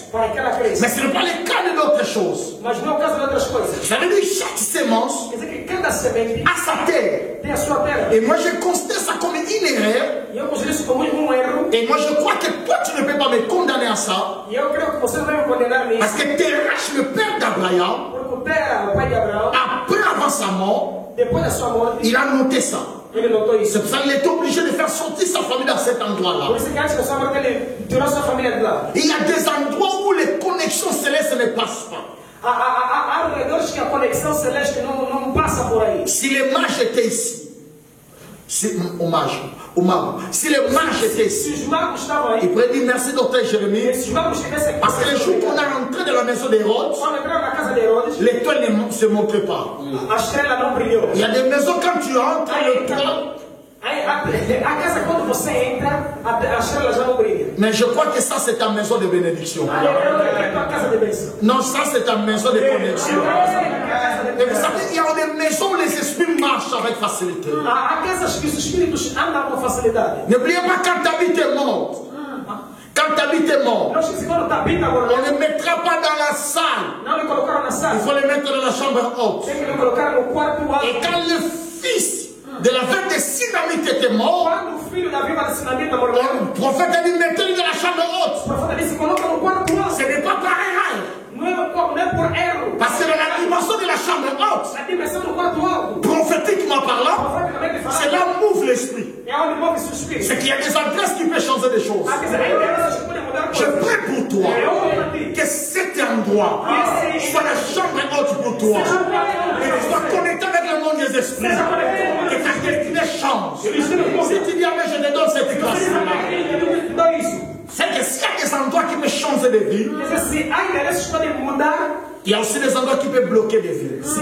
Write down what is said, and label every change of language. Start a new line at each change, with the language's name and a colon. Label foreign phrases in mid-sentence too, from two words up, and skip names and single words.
Portuguese: Para que ela cresça.
French: Mais ce n'est pas le cas de d'autres choses.
Portuguese: Mas não é o caso de outras coisas.
French: Ça veut dire que chaque sémence
Portuguese: Quer dizer que cada semente
French: a sa terre.
Portuguese: tem a sua terra.
French: Et moi je considère ça comme une erreur.
Portuguese: E eu considero isso como erro.
French: Et moi je crois que toi tu ne peux pas me condamner à ça.
Portuguese: E eu creio que você não vai me condenar nisso.
French: Parce que Terach, le père d'Abraham,
Portuguese: Porque o Tera, o pai de Abraão,
French: après avant sa mort,
Portuguese: depois da sua morte,
French: il a noté ça.
Portuguese: ele notou isso.
French: C'est pour ça qu'il était obligé de faire sortir sa famille dans cet endroit-là.
Portuguese: Por isso que antes da sua morte ele tirou sua família de lá.
French: Il y a des endroits où les connexions célestes ne passent pas.
Portuguese: Há redores que a conexão celeste não passa por aí.
French: Si les mages étaient ici, si les mages étaient
Portuguese: Se
French: ici,
Portuguese: os magos estavam aí,
French: il pourrait dire merci docteur Jérémie,
Portuguese: se os magos estivessem aqui,
French: parce que le jour qu'on est rentré dans la maison d'Hérode,
Portuguese: quando entraram na casa de Herodes,
French: l'étoile ne se montrait pas.
Portuguese: a estrela não brilhou.
French: Il y a des maisons quand tu entres, l'étoile.
Portuguese: A casa, quando você entra, a estrela já não brilha.
French: Mais je crois que ça c'est ta maison de bénédiction.
Portuguese: É a casa de bênção.
French: Non, ça c'est ta maison de connexion. Et vous savez, il y a des maisons où les esprits marchent avec facilité.
Portuguese: Há casas que os espíritos andam com facilidade.
French: N'oubliez pas quand ta vie est morte. Quand ta vie est morte,
Portuguese: Não esqueci quando está bem agora.
French: on ne mettra pas dans la salle.
Portuguese: Não lhe colocaram na
French: Il
Portuguese: sala.
French: faut les mettre dans la chambre haute.
Portuguese: Tem que lhe colocar no quarto
French: Et
Portuguese: alto.
French: quand le fils de la veuve de Sinamite était mort,
Portuguese: Quando o filho da viva de Sinamita morreu,
French: le prophète a dit mettez-le dans la chambre haute.
Portuguese: o profeta disse: coloca no quarto alto.
French: Ce n'est pas par erreur.
Portuguese: Não é por erro.
French: Parce que dans la dimension de la chambre haute,
Portuguese: A dimensão do quarto alto,
French: prophétiquement parlant,
Portuguese: profeticamente
French: c'est
Portuguese: falando,
French: là où move l'esprit.
Portuguese: é onde move seu espírito.
French: C'est qu'il y a des adresses qui peuvent changer des choses.
Portuguese: Há endereços que podem mudar
French: Je
Portuguese: coisas.
French: prie pour toi que cet endroit soit la chambre haute pour toi. Que tu sois connecté avec le monde des esprits. Que ta destinée change. Si tu dis, mais je te donne cette grâce-là. C'est que s'il y a des endroits qui peuvent changer de vie, il y a aussi des endroits qui peuvent bloquer des vies.